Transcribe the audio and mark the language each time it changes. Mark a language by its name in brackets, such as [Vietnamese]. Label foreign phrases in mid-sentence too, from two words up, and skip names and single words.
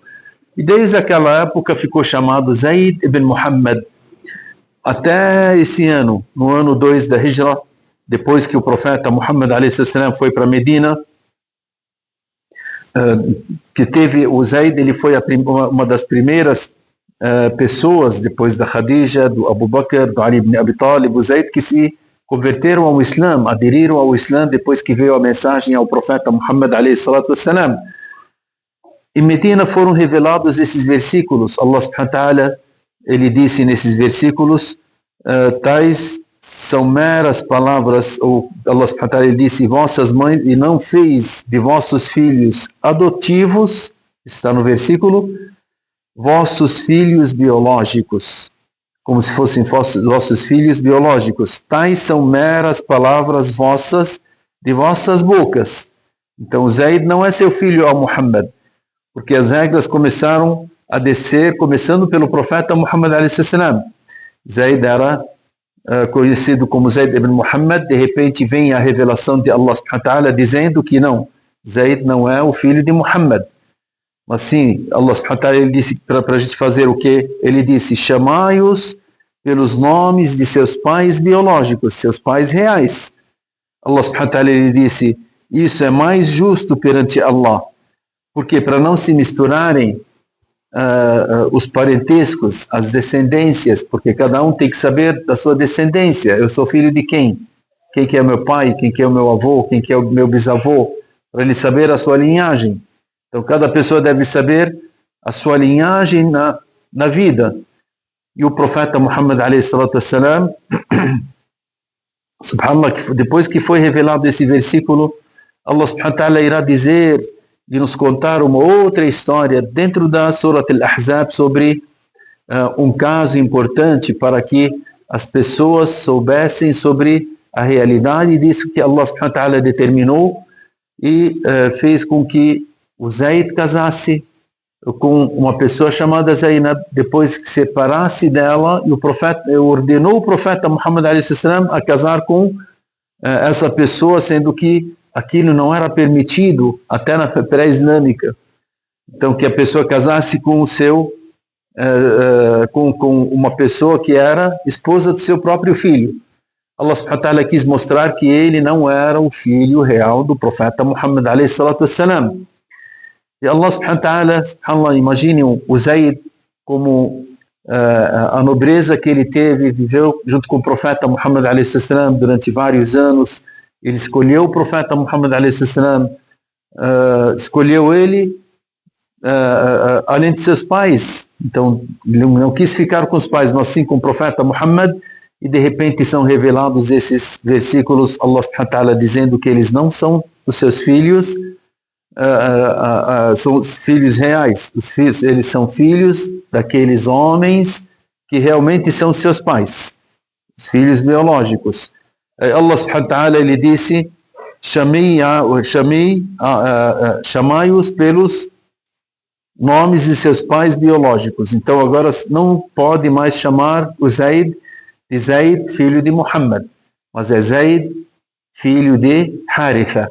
[Portuguese] E desde aquela época ficou chamado Zaid ibn Muhammad. Até esse ano, no ano 2 da Hijra, depois que o profeta Muhammad a.s. foi para Medina, que teve o Zaid, ele foi uma das primeiras pessoas, depois da Khadija, do Abu Bakr, do Ali ibn Abi Talib, o Zaid, que se converteram ao Islã, aderiram ao Islã depois que veio a mensagem ao profeta Muhammad a.s. Em Medina foram revelados esses versículos. [Arabic] الله سبحانه وتعالى, [Portuguese] ele disse nesses versículos, tais são meras palavras, ou [Arabic] الله سبحانه وتعالى, [Portuguese] ele disse: vossas mães, e não fez de vossos filhos adotivos, está no versículo, vossos filhos biológicos, como se fossem vossos filhos biológicos. Tais são meras palavras vossas, de vossas bocas. Então Zaid não é seu filho ao Muhammad, porque as regras começaram a descer, começando pelo profeta Muhammad a.s. Zaid era conhecido como Zaid ibn Muhammad. De repente vem a revelação de [Arabic] الله سبحانه وتعالى [Portuguese] dizendo que não, Zaid não é o filho de Muhammad. Mas sim, [Arabic] الله سبحانه وتعالى, [Portuguese] ele disse para a gente fazer o quê? Ele disse: chamai-os pelos nomes de seus pais biológicos, seus pais reais. [Arabic] الله سبحانه وتعالى, [Portuguese] ele disse: isso é mais justo perante Allah. Porque para não se misturarem os parentescos, as descendências, porque cada um tem que saber da sua descendência. Eu sou filho de quem? Quem que é meu pai? Quem que é o meu avô? Quem que é o meu bisavô? Para ele saber a sua linhagem. Então cada pessoa deve saber a sua linhagem na vida. E o profeta Muhammad a.s. subhanallah, depois que foi revelado esse versículo, [Arabic] الله سبحانه وتعالى [Portuguese] irá dizer de nos contar uma outra história dentro da Surat Al-Ahzab sobre um caso importante para que as pessoas soubessem sobre a realidade disso que [Arabic] الله سبحانه وتعالى [Portuguese] determinou e fez com que o Zaid casasse com uma pessoa chamada Zainab, depois que separasse dela, e o profeta ordenou o profeta Muhammad a.s. a casar com essa pessoa, sendo que aquilo não era permitido até na pré-islâmica. Então, que a pessoa casasse com com uma pessoa que era esposa do seu próprio filho. [Arabic] الله سبحانه وتعالى [Portuguese] quis mostrar que ele não era o filho real do profeta Muhammad [Arabic] عليه الصلاة والسلام. E الله سبحانه وتعالى, [Portuguese] imagine o Zaid como a nobreza que ele teve, viveu junto com o profeta Muhammad [Arabic] عليه السلام [Portuguese] durante vários anos. Ele escolheu o profeta Muhammad [Arabic] عليه السلام, [Portuguese] escolheu ele além de seus pais. Então, não quis ficar com os pais, mas sim com o profeta Muhammad, e de repente são revelados esses versículos, [Arabic] الله سبحانه وتعالى [Portuguese] dizendo que eles não são os seus filhos, são os filhos reais. Os filhos, eles são filhos daqueles homens que realmente são seus pais, os filhos biológicos. [Arabic] الله سبحانه وتعالى, [Portuguese] ele disse: chamai-os pelos nomes de seus pais biológicos. Então agora não pode mais chamar o Zaid de Zaid, filho de Muhammad, mas é Zaid, filho de Haritha.